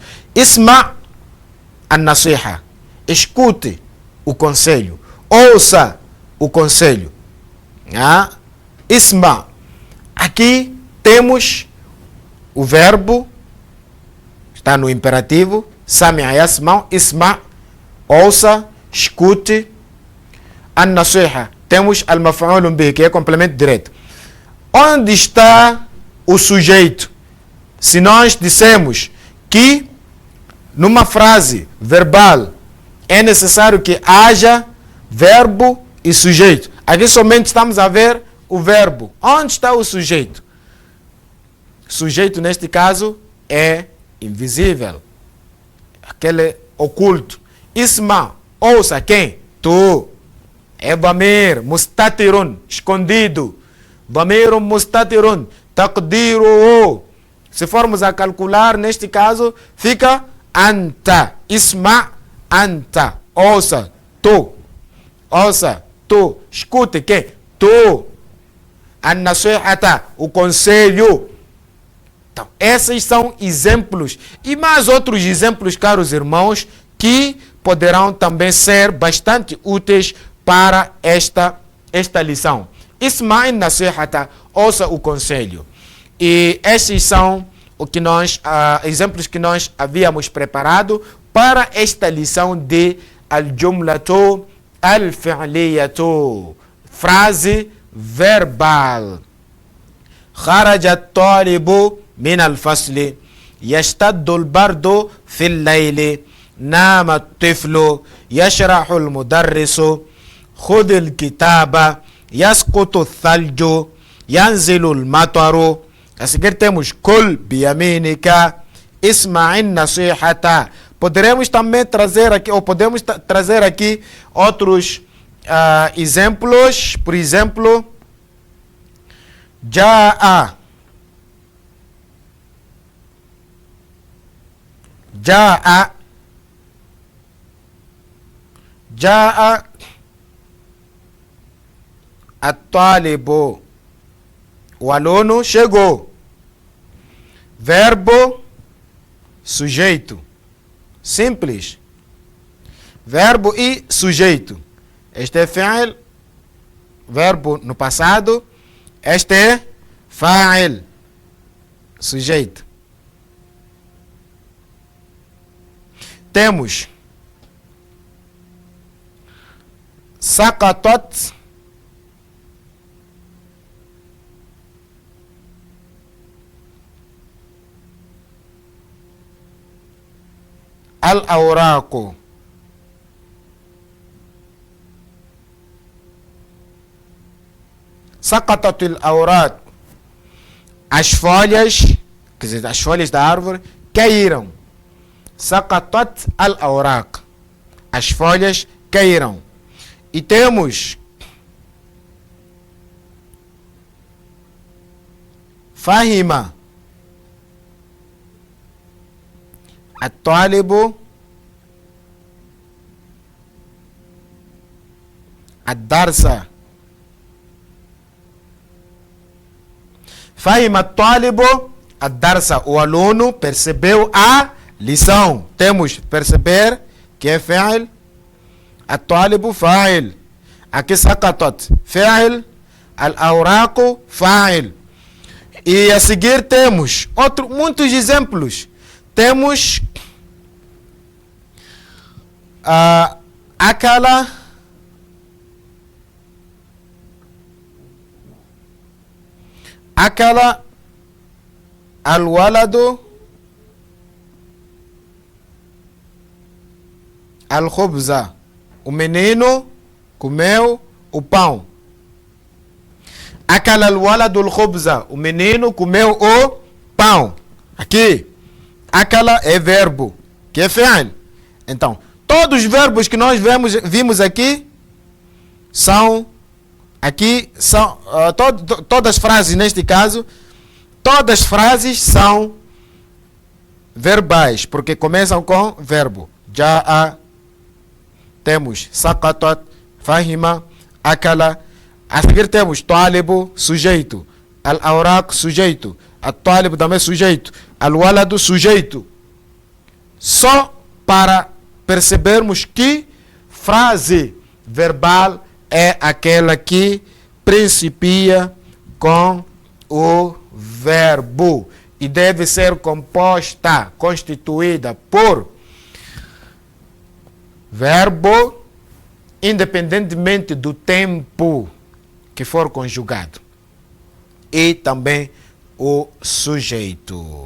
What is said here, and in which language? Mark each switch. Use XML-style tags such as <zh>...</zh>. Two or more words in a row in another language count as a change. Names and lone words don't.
<ar>اسمع النصيحة.</ar> <pt>Escute o conselho. Ouça o conselho. Isma'. Aqui temos o verbo, está no imperativo.</pt> <ar>سمع يسمع اسمع',</ar> <pt>ouça, escute.</pt> <ar>النصيحة. Temos المفعول به,</ar> <pt>que é complemento direto. Onde está o sujeito? Se nós dissemos que numa frase verbal é necessário que haja verbo e sujeito. Aqui somente estamos a ver o verbo. Onde está o sujeito? Sujeito, neste caso, é invisível. Aquele oculto. Isma, ouça quem? Tu. É</pt> <ar>ضمير مستتر,</ar> <pt>escondido.</pt> <ar>ضمير مستتر تقديره.</ar> <pt>Se formos a calcular, neste caso, fica anta.</pt> <ar>اسمع أنت.</ar> <pt>Ouça, tu. Ouça, tu. Escute quem? Tu. An-nasihata, o conselho. Então, esses são exemplos. E mais outros exemplos, caros irmãos, que poderão também ser bastante úteis para esta lição.</pt> <ar>اسمع النصيحة,</ar> <pt>ouça o conselho. E esses são exemplos que nós havíamos preparado para esta lição de</pt> <ar>الجملة الفعلية,</ar> <pt>frase verbal.</pt> <ar>خرج الطالب من الفصل يشتد البرد في الليل, نام الطفل يشرح المدرس خذ الكتاب يسقط الثلج ينزل المطر.</ar> <pt>A seguir temos</pt> <ar>كل بيمينك اسمع النصيحة.</ar> <pt>Poderemos também trazer aqui, ou podemos trazer aqui outros exemplos. Por exemplo,</pt> <ar>جاء الطالب.</ar> <pt>O aluno chegou. Verbo, sujeito. Simples. Verbo e sujeito. Este é fi'il, verbo no passado. Este é fa'il, sujeito.</pt> <ar>Temos سقطت الأوراق. سقطت الأوراق.</ar> <pt>As folhas, quer dizer, as folhas da árvore caíram.</pt> <ar>سقطت الأوراق.</ar> <pt>As folhas caíram. E temos fahima.</pt> <ar>الطالب الدرس. فهم الطالب الدرس.</ar> <pt>O aluno percebeu a lição. Temos perceber, que é fi'il.</pt> <ar>الطالب فاعل. Aqui سقطت فاعل. الأوراق فاعل.</ar> <pt>E a seguir temos muitos exemplos.</pt> <ar>Temos أكل الولد الخبز.</ar> <pt>O menino comeu o pão.</pt> <ar>أكل الولد الخبز.</ar> <pt>O menino comeu o pão. Aqui akala é verbo, que é fi'il. Então, todos os verbos que nós vimos aqui são todas as frases neste caso, todas as frases são verbais, porque começam com verbo.</pt> <ar>جاء, temos سقطت فهم أكل.</ar> <pt>A seguir temos talibu, sujeito. Al-awraq, sujeito. Al-talib também sujeito. Al-waladu, sujeito. Só para percebermos que frase verbal é aquela que principia com o verbo e deve ser composta, constituída por verbo, independentemente do tempo que for conjugado, e também o sujeito.</pt>